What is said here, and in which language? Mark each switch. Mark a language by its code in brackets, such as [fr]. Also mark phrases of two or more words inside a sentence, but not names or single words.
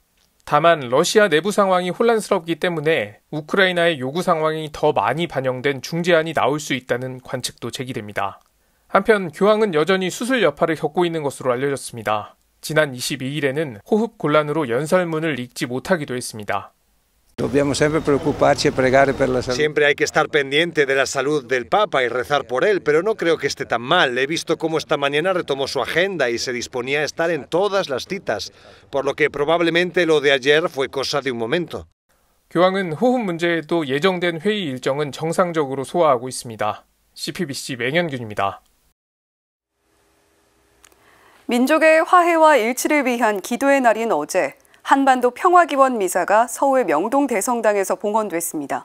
[ko] 다만 러시아 내부 상황이 혼란스럽기 때문에 우크라이나의 요구 상황이 더 많이 반영된 중재안이 나올 수 있다는 관측도 제기됩니다. 한편 교황은 여전히 수술 여파를 겪고 있는 것으로 알려졌습니다. 지난 22일에는 호흡 곤란으로 연설문을 읽지 못하기도 했습니다. [it] Dobbiamo sempre preoccuparci e pregare per la salute. [es] Siempre hay que estar pendiente de la salud del Papa y rezar por él, pero no creo que esté tan mal. He visto cómo esta mañana retomó su agenda y se disponía a estar en todas las citas, por lo que probablemente lo de ayer fue cosa de un momento. [ko] 교황은 호흡 문제에도 예정된 회의 일정은 정상적으로 소화하고 있습니다. CPBC 맹현균입니다. 민족의 화해와 일치를 위한 기도의 날인 어제 한반도 평화기원 미사가 서울 명동대성당에서 봉헌됐습니다.